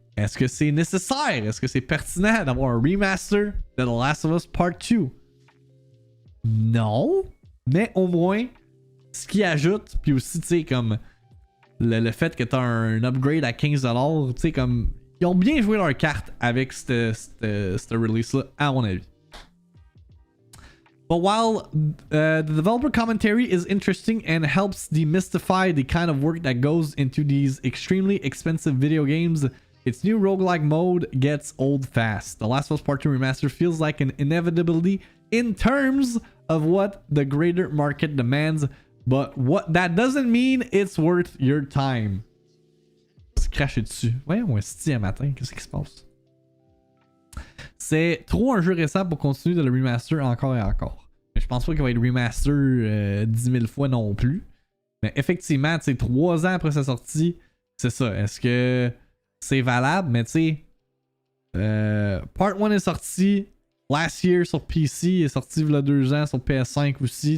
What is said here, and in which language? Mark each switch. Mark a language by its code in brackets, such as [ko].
[fr] Est-ce que c'est nécessaire? Est-ce que c'est pertinent d'avoir un remaster de The Last of Us Part 2? Non. Mais au moins, ce qui ajoute, puis aussi, tu sais, comme le fait que t'as un upgrade à 15$, tu sais, comme. Ils ont bien joué leur carte avec cette release-là, à mon avis. [en] But while the developer commentary is interesting and helps demystify the kind of work that goes into these extremely expensive video games, its new roguelike mode gets old fast. The Last of Us Part 2 Remaster feels like an inevitability in terms of what the greater market demands, but what that doesn't mean it's worth your time. [fr] Se cracher dessus. Voyons, un style un matin, qu'est-ce qui se passe? C'est trop un jeu récent pour continuer de le remaster encore et encore. Mais je pense pas qu'il va être remaster 10 000 fois non plus. Mais effectivement, tu sais, 3 ans après sa sortie, c'est ça. Est-ce que c'est valable? Mais tu sais, Part 1 est sorti [en] last year [fr] sur PC, est sorti il y a 2 ans sur PS5 aussi.